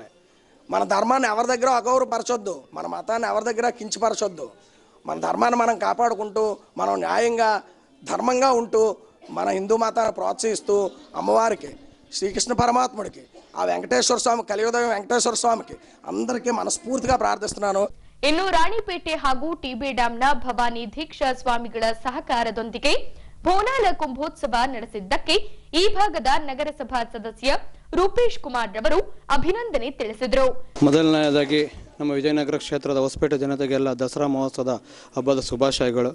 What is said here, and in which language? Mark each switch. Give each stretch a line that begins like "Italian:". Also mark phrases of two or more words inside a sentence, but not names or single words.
Telugu: మన ధర్మాన్ని ఎవరి దగ్గర అగౌరవపరచొద్దు, మన మతాన్ని ఎవరి దగ్గర కించపరచొద్దు. మన ధర్మాన్ని మనం కాపాడుకుంటూ మనం న్యాయంగా ధర్మంగా ఉంటూ మన హిందూ మతాన్ని ప్రోత్సహిస్తూ అమ్మవారికి, శ్రీకృష్ణ పరమాత్ముడికి, ఆ వెంకటేశ్వర స్వామి, కలియుగదైవం వెంకటేశ్వర ಸ್ವಾಮಿಗೆ అందరికీ మనస్ఫూర్తిగా ಪ್ರಾರ್ಥಿಸುತ್ತೇನೆ.
Kannada: ಇನ್ನು ರಾಣಿಪೇಟೆ ಹಾಗೂ ಟಿಬಿ ಡ್ಯಾಂನ ಭವಾನಿ ದೀಕ್ಷಾ ಸ್ವಾಮಿಗಳ ಸಹಕಾರದೊಂದಿಗೆ ಬೋನಾಲ ಕುಂಭೋತ್ಸವ ನಡೆಸಿದ್ದಕ್ಕೆ ಈ ಭಾಗದ ನಗರಸಭಾ ಸದಸ್ಯ ರೂಪೇಶ್ ಕುಮಾರ್ ರವರು ಅಭಿನಂದನೆ ತಿಳಿಸಿದರು. ಮೊದಲನೆಯದಾಗಿ ನಮ್ಮ ವಿಜಯನಗರ ಕ್ಷೇತ್ರದ ಹೊಸಪೇಟೆ ಜನತೆಗೆಲ್ಲ ದಸರಾ ಮಹೋತ್ಸವದ ಹಬ್ಬದ ಶುಭಾಶಯಗಳು.